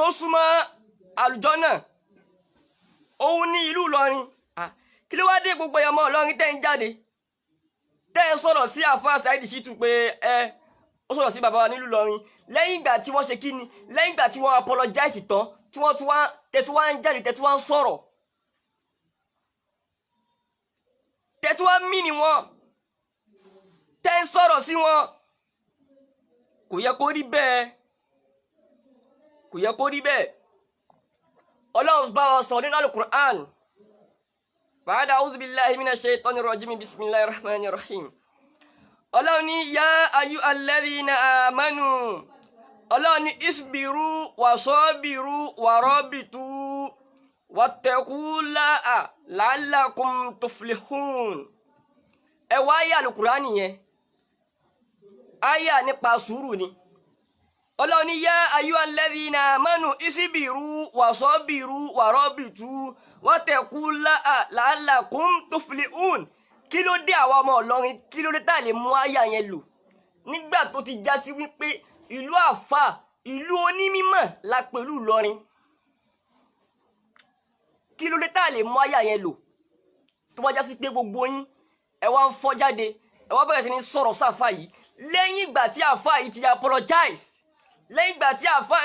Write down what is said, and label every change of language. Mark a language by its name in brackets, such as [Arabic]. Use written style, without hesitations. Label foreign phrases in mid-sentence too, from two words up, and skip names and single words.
[Yoruba] súnmọ́ àlùjànnà òun ní ìlú Ìlọrin kí ló wá dé gbogbo ọmọ Ìlọrin tẹ́ ń jáde tẹ́ ń sọ̀rọ̀ sí àfáà Saheed Shittu pé ó sọ̀rọ̀ sí bàbá wa nílùú Ìlọrin lẹ́yìn ìgbà tí wọ́n ṣe kí ni lẹ́yìn ìgbà tí wọ́n apologize tán tí wọ́n tẹ̀tú wá ń jáde tẹ̀tú wá ń sọ̀rọ̀ tẹ̀tú wá mí ni wọ́n tẹ́ ń sọ̀rọ̀ sí wọn kò yẹ kó rí bẹ́ẹ̀ Ọlọ́run bá wa sọ nínú Al-Qur'an [Arabic] بعد أعوذ بالله من الشيطان الرجيم بسم الله الرحمن الرحيم [Yoruba] Ọlọ́run ní [Arabic] يا أيها الذين [Yoruba] amanu Ọlọ́run ní [Arabic] اصبروا وصابروا ورابطوا واتقوا الله لعلكم تفلحون [Yoruba] ẹ wá ayé Al-Qur'an yẹn ayé nípa sùúrù ni Ọlọ́run ní [Arabic] يا أيها الذين آمنوا اصبروا وصابروا ورابطوا واتقوا الله لعلكم تفلحون [Yoruba] kí ló dé àwa ọmọ Ìlọrin kí ló dé tá lè mú ayé yẹn lò nígbà tó ti já sí wípé ìlú àfà ìlú onímímọ̀ la pẹ̀lú Ìlọrin kí ló dé tá lè mú ayé yẹn lò tó bá já sí pé gbogbo yín ẹ wá ń fọ́ jáde ẹ wá bẹ̀rẹ̀ sí ní sọ̀rọ̀ sáfà yìí lẹ́yìn ìgbà tí àfà yìí ti apologize lẹ́yìn ìgbà tí àfáà